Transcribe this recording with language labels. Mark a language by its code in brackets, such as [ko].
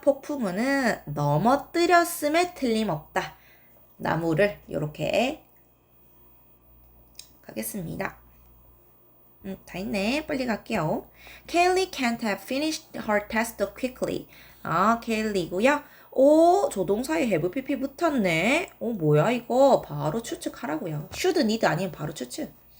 [ko] 폭풍우는 넘어뜨렸음에 틀림없다. 나무를 이렇게 가겠습니다. 다 있네. 빨리 갈게요. [en] Kaylee can't have finished her test quickly. [ko] 케일리고요. 조동사에 have pp 붙었네. 뭐야 이거. 바로 추측하라고요. should need 아니면 바로 추측.